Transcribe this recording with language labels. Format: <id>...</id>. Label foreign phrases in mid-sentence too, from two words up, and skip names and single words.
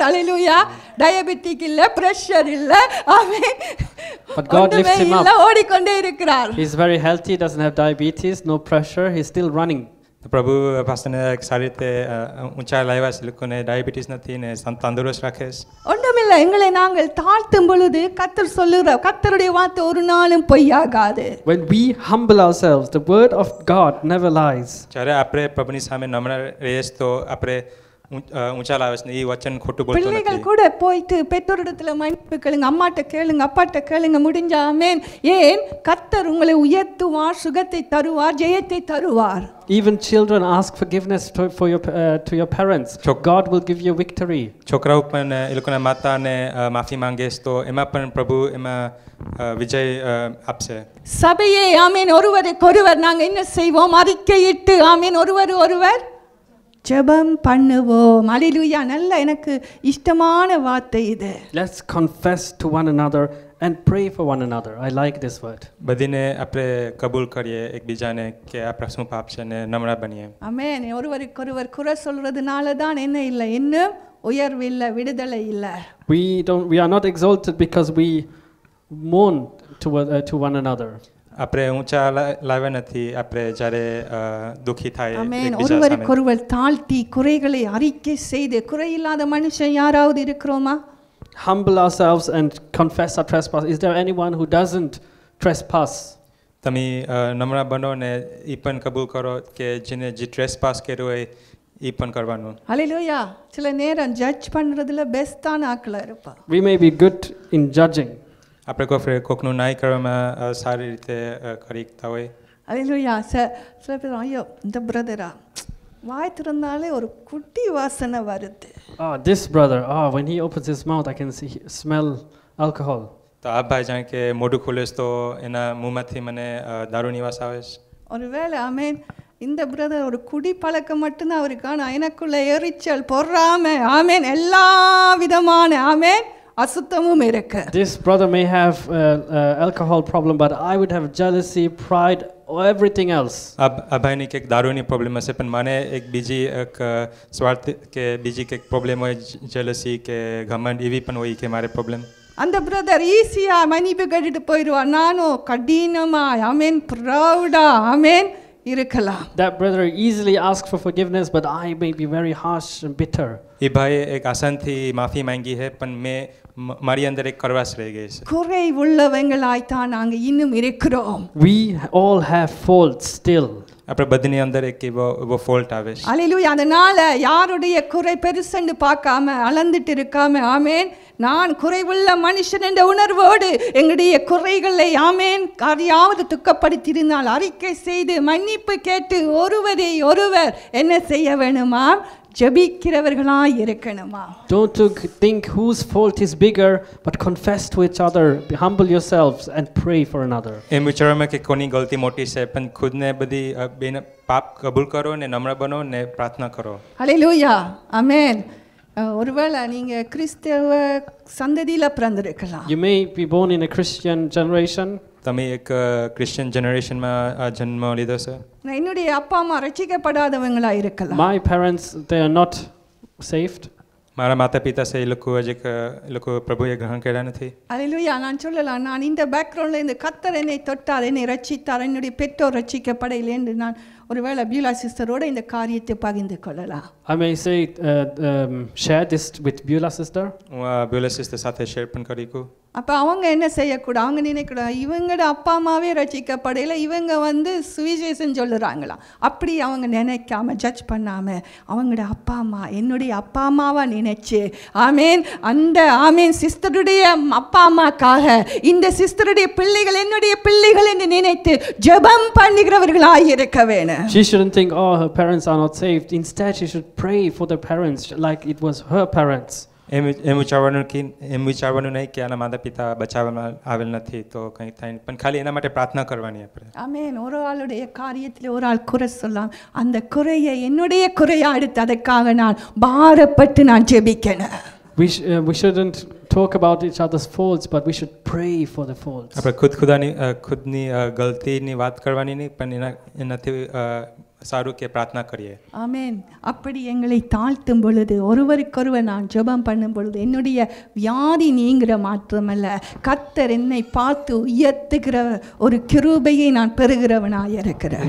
<ta>அல்லேலூயா. டயபெட்டிக் இல்ல, பிரஷர் இல்ல, ஆமென்.</ta> <en>But God lifts him up.</en> <ta>ஓடிக்கொண்டே இருக்கிறார்.</ta> <en>He's very healthy, doesn't have diabetes, no pressure, he's still running.</en> <gu>પ્રભુ પાસ્ટરને સારી રીતે ઊંચા લાવ્યા છે, લોકોને ડાયાબિટીસ નથી ને તંદુરસ્ત રાખે છે.</gu> <ta>ஒன்றுமில்லை, எங்களை நாங்கள் தாழ்த்தும் பொழுது கர்த்தர் சொல்லுகிறார், கர்த்தருடைய வார்த்தை ஒரு நாளும் பொய்யாகாது.</ta> <en>When we humble ourselves, the word of God never lies.</en> <gu>જ્યારે આપણે પ્રભુની સામે નમ્ર રહીએ તો આપણે ઊંચા લાવે છે, એ વચન ખોટું બોલતો</gu> <ta>பிள்ளைகள்</ta> <gu>નથી.</gu> <ta>கூட போயிட்டு பெற்றோரிடத்துல மன்னிப்பு கேளுங்க, அம்மாட்ட கேளுங்க, அப்பாட்ட கேளுங்க, முடிஞ்சா ஆமென். ஏன்? கர்த்தர் உங்களை உயர்த்துவார், சுகத்தை தருவார், ஜெயத்தை தருவார்.</ta> <en>Even children ask forgiveness to your parents. God will give you victory.</en> <gu>છોકરાઓ પણ એ લોકોના માતાને માફી માંગે તો એમાં પણ પ્રભુ એમાં વિજય આપશે.</gu> <ta>சபையே ஆமென், ஒருவருக்கொருவர் நாங்க என்ன செய்வோம்? அறிக்கையிட்டு ஆமென், ஒருவர் ஜெபம் பண்ணுவோம். அல்லேலூயா. நல்ல எனக்கு இஷ்டமான வார்த்தை இது.</ta> <en>Let's confess to one another and pray for one another. I like this word.</en> <gu>બધીને આપણે કબૂલ કરીએ એકબીજાને કે આપણા શું પાપ છે ને નમ્ર બનીએ.</gu> <ta>ஆமென். ஒருவருக்கொருவர் குறை சொல்றதுனால தான் என்ன இல்லை, இன்னும் உயர்வு இல்லை, விடுதலை இல்லை.</ta> <en>We are not exalted because we mourn to one another.</en> <gu>આપણે ઊંચા લાવ્યા નથી, આપણે જ્યારે દુઃખી થાય</gu> <ta>ஆமென்.</ta> <gu>એકબીજા સામે.</gu> <ta>ஒருவருக்கொருவர் தாழ்த்தி குறைகளை அறிக்கை செய்து, குறையில்லாத மனுஷன் யாராவது இருக்கிறோமா?</ta> <en>Humble ourselves and confess our trespass. Is there anyone who doesn't trespass?</en> <gu>તમે નમ્ર બનો ને એ પણ કબૂલ કરો કે જેને જે ટ્રેસપાસ કર્યો હોય એ પણ કરવાનું.</gu> <ta>அல்லேலூயா. சில நேரம் ஜட்ஜ் பண்றதுல பெஸ்டான ஆட்களா இருப்பா.</ta> <en>We may be good in judging.</en> <gu>આપણે કોકનું ન્યાય કરવામાં સારી રીતે કરી શકતા હોય.</gu> <ta>அல்லேலூயா. சில பேர் ஐயோ இந்த பிரதரா வாய் திறந்தாலே ஒரு குட்டி வாசனை வருது.</ta> <en>This brother, when he opens his mouth I can smell alcohol.</en> <gu>તો આ ભાઈ જાણે કે મોઢું ખોલે તો એના મુંહમાંથી મને દારૂની વાસ આવે છે.</gu> <ta>ஒருவேளை ஆமென் இந்த பிரதர் ஒரு குடி பழக்கம் மட்டும்தான் அவருக்கு, ஆனால் எனக்குள்ள எரிச்சல் பொறாம ஆமென் எல்லா விதமான ஆமென் அசுத்தமும் இருக்கு.</ta> <en>This brother may have alcohol problem, but I would have jealousy, pride, or everything else.</en> <gu>આ ભાઈને કંઈક દારૂની પ્રોબ્લેમ હશે પણ મને એક બીજી એક સ્વાર્થ કે બીજી કંઈક પ્રોબ્લેમ હોય, જેલસી કે ઘમંડ એવી પણ હોય કે મારે પ્રોબ્લેમ.</gu> <ta>அந்த பிரதர் ஈஸியா மன்னிப்பு கேட்டுட்டு போயிடுவார், நானும் கடினமா ஆமென் ப்ரௌடா ஆமென் இருக்கலாம்.</ta> <en>That brother easily asks for forgiveness, but I may be very harsh and bitter.</en> <gu>એ ભાઈ એક આસાનથી માફી માંગી છે પણ મારી અંદર એક કડવાશ રહી ગઈ છે.</gu> <ta>குறை உள்ளவங்களாய் தான் நாங்க இன்னும் இருக்கிறோம்.</ta> <en>We all have faults still.</en> <gu>આપણે બધાની અંદર એક એવો ફોલ્ટ આવે છે.</gu> <ta>அல்லேலூயா. அதனால யாருடைய குறை பெருசென்று பார்க்காம அளந்துட்டு இருக்காம ஆமென், நான் குறைவுள்ள மனுஷன் என்ற உணர்வோடு எங்களுடைய குறைகளை ஆமென் யாரையாவது துக்கப்படுத்தியிருந்தால் அறிக்கை செய்து மன்னிப்பு கேட்டு ஒருவரை ஒருவர் என்ன செய்ய வேணுமா? ஜெபிக்கிறவர்களாய் இருக்கணுமா?</ta> <en>Don't think whose fault is bigger, but confess to each other, humble yourselves and pray for another.</en> <gu>એમ વિચારવામાં કે કોની ગલતી મોટી છે પણ ખુદને બધી બેને પાપ કબૂલ કરો ને નમ્ર બનો ને પ્રાર્થના કરો.</gu> <ta>அல்லேலூயா. ஆமென். ஒருவேளை நீங்க கிறிஸ்தவ சந்ததியில பிறந்திருக்கலாம்.</ta> <en>You may be born in a Christian generation.</en> <gu>તમે એક</gu> <en>Christian generation</en> <gu>જન્મ લીધો છે.</gu> <ta>என்னுடைய அப்பா அம்மா ரட்சிக்கப்படாதவங்களா இருக்கலாம்.</ta> <en>My parents, they are not saved.</en> <gu>મારા માતા પિતા છે એ લોકો પ્રભુએ ગ્રહણ કર્યા નથી.</gu> <ta>அல்லேலூயா. நான் சொல்லலாம், நான் இந்த பேக்ரவுண்ட்ல இந்த கர்த்தர் என்னை தொட்டார், என்னை ரட்சித்தார், என்னுடைய பெற்றோர் ரட்சிக்கப்படையில்லை என்று நான் ஒருவேளை பியூலா சிஸ்டரோட இந்த காரியத்தை பகிர்ந்து கொள்ளலாம்.</ta> <en>I may say share this with Beulah sister.</en> <gu>હું બ્યુલા સિસ્ટર સાથે શેર પણ કરી.</gu> <ta>அப்போ அவங்க என்ன செய்யக்கூடாது? அவங்க நினைக்கூடாது இவங்களோட அப்பா அம்மாவே ரட்சிக்கப்படையில இவங்க வந்து சுவிசேஷம் சொல்லுறாங்களாம். அப்படி அவங்க நினைக்காம ஜட்ஜ் பண்ணாம அவங்களோட அப்பா அம்மா என்னுடைய அப்பா அம்மாவா நினைச்சு ஆமேன் அந்த ஆமேன் சிஸ்டருடைய அப்பா அம்மாக்காக இந்த சிஸ்டருடைய பிள்ளைகள் என்னுடைய பிள்ளைகள் என்று நினைத்து ஜெபம் பண்ணுகிறவர்களாய் இருக்க வேணும்.</ta> <en>She shouldn't think, oh, her parents are not saved. Instead, she should pray for the parents like it was her parents.</en> <gu>એમ વિચારવાનું નહીં કે આના માતા પિતા બચાવવામાં આવેલ નથી તો કંઈ થાય નહીં, પણ ખાલી એના માટે પ્રાર્થના કરવાની આપણે.</gu> <ta>ஆமென். ஒரு ஆளுடைய காரியத்தில் ஒரு ஆள் குறை சொல்லலாம், அந்த குறையை என்னுடைய குறையா எடுத்து அதற்காக நான் பாரப்பட்டு நான் ஜெபிக்கணும்.</ta> <en>We shouldn't talk about each other's faults, but we should pray for the faults.</en> <gu>આપણે ખુદની ગલતીની વાત કરવાની નહીં, પણ એનાથી સારું કે પ્રાર્થના કરીએ.</gu> <ta>ஆமென். அப்படி எங்களை தாழ்த்தும் பொழுது ஒருவருக்கொருவர் நான் ஜெபம் பண்ணும் பொழுது என்னுடைய வியாதி நீங்கிற மாத்திரமல்ல, கர்த்தர் என்னை பார்த்து உயர்த்துகிற ஒரு கிருபையை நான் பெறுகிறவனாய் இருக்கிறேன்.</ta>